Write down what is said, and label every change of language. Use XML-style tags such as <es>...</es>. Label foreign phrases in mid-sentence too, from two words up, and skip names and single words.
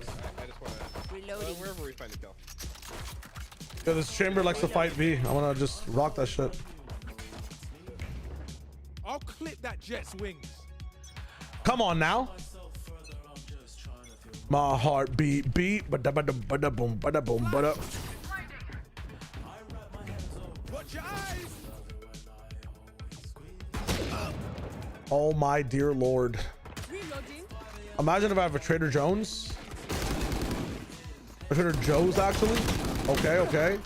<en>wherever we find the kill. yeah, this chamber likes to fight B. I want to just rock that shit. I'll clip that jet's wings. Come on now. My heart beat, bada bada bada boom, bada boom, bada. Watch your eyes. Oh my dear lord. Imagine if I have a Trader Joe's. A Trader Joe's actually. Okay, okay.</en>